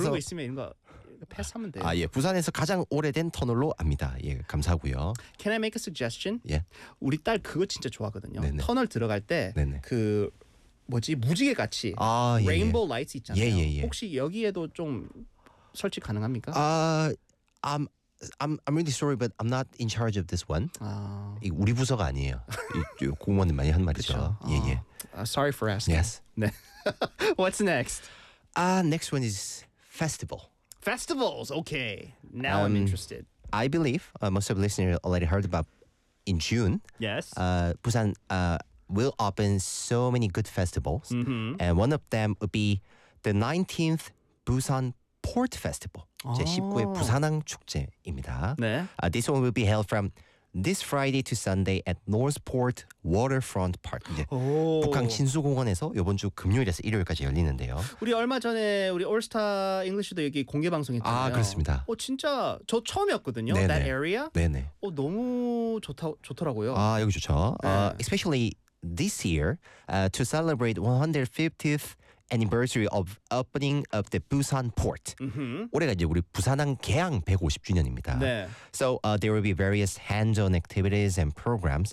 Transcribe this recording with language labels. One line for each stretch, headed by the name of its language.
Korean: 모르고 있으면 이런 거 패스하면 돼요. 아, 예. 부산에서 가장 오래된 터널로 압니다. 예, 감사하고요.
English: Can I make a suggestion?
Korean: 예. 우리 딸 그거 진짜 좋아하거든요. 네네. 터널 들어갈 때 그 뭐지? 무지개 같이 아,
English: 레인보우
Korean: 예. 라이트 있잖아요. 예, 예, 예. 혹시 여기에도 좀 설치 가능합니까?
English: 아, I'm really sorry, but I'm not in charge of this one.
Korean: 아. 이 우리 부서가 아니에요. 이 공무원이 많이 한 말이죠. 그쵸? 예, 예.
English: Sorry for asking. Yes. 네. What's next? Next one is festival. Festivals, okay. Now I'm interested. I believe most of the listeners already heard about in June. Yes. Busan will open so many good festivals. Mm-hmm. And one of them would be the 19th Busan Port Festival.
Korean: 제19회 부산항 축제입니다. 네.
English: This one will be held from this Friday to Sunday at Northport Waterfront Park.
Korean: 이제 북항 진수공원에서 이번 주 금요일에서 일요일까지 열리는데요. 우리 얼마 전에 우리 올스타 잉글리시도 여기 공개 방송했잖아요. 아, 그렇습니다. 진짜 저 처음이었거든요. 네네.
English: That area.
Korean: 네네. 너무 좋더라고요. 아, 여기 좋죠. 네.
English: Especially this year to celebrate 150th anniversary of opening of the Busan port. Mm-hmm.
Korean: 올해가 이제 우리 부산항 개항 150주년입니다. 네.
English: So there will be various hands-on activities and programs.